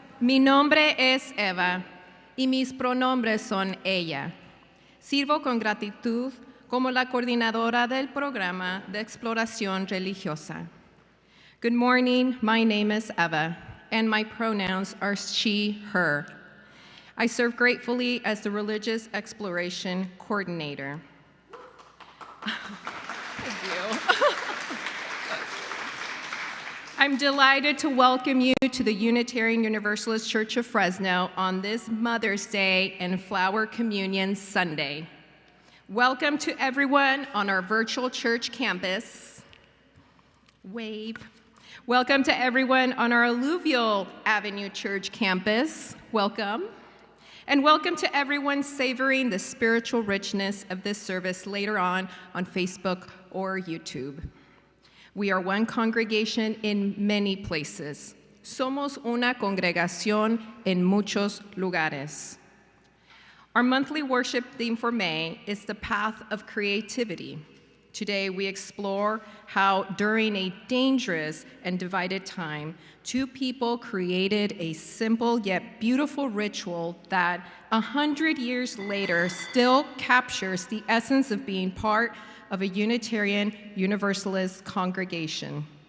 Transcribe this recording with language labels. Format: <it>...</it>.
<es>Mi nombre es Eva y mis pronombres son ella. Sirvo con gratitud como la coordinadora del programa de exploración religiosa.</es> <en>Good morning, my name is Eva, and my pronouns are she, her. I serve gratefully as the Religious Exploration Coordinator. Thank you. I'm delighted to welcome you to the Unitarian Universalist Church of Fresno on this Mother's Day and Flower Communion Sunday. Welcome to everyone on our virtual church campus. Wave. Welcome to everyone on our Alluvial Avenue Church campus. Welcome. And welcome to everyone savoring the spiritual richness of this service later on Facebook or YouTube. We are one congregation in many places.</en> <es>Somos una congregación en muchos lugares.</es> <en>Our monthly worship theme for May is the path of creativity. Today we explore how during a dangerous and divided time, two people created a simple yet beautiful ritual that 100 years later still captures the essence of being part of a Unitarian Universalist congregation.</en>